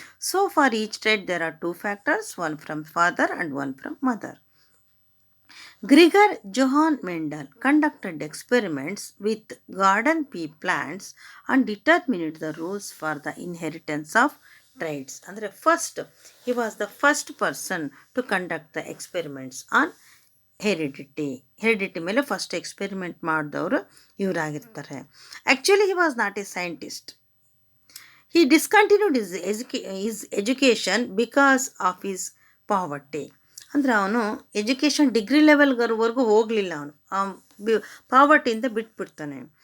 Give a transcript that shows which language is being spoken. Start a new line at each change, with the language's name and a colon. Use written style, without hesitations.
English: So for each trait there are 2 factors, one from father and one from mother. Gregor Johann Mendel conducted experiments with garden pea plants and determined the rules for the inheritance of traits. ಅಂದರೆ he was the first person to conduct the experiments on
Kannada: heredity ಮೇಲೆ first experiment ಮಾಡಿದವರು ಇವರಾಗಿರ್ತಾರೆ.
English: Actually he was not a scientist. He discontinued his education because of his poverty.
Kannada: ಅಂದರೆ ಅವನು education degree ಲೆವೆಲ್ವರೆಗೂ ಹೋಗಲಿಲ್ಲ. ಅವನು ಪಾವರ್ಟಿಯಿಂದ ಬಿಟ್ಬಿಡ್ತಾನೆ.